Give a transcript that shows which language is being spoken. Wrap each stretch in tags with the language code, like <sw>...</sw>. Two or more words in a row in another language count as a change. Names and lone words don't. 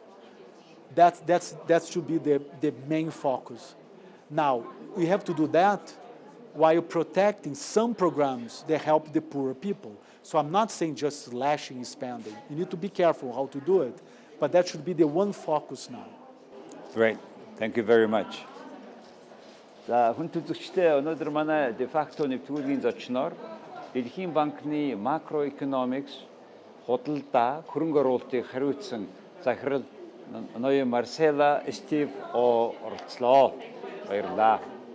<en>That should be the main focus. Now, we have to do that while protecting some programs that help the poorer people. So I'm not saying just slashing spending. You need to be careful how to do it, but that should be the one focus now. Great. Thank you very much.</en> <mn>За хүн төлөвчтэй өнөөдөр манай</mn> <la>de facto</la> <mn>нэвтрүүлгийн зочноор Дэлхийн банкны Макро economics худалдаа хөрөнгө оруулалтыг хариуцсан Захирал ноён Марселло Эстив оролцлоо. Баярлалаа.</mn>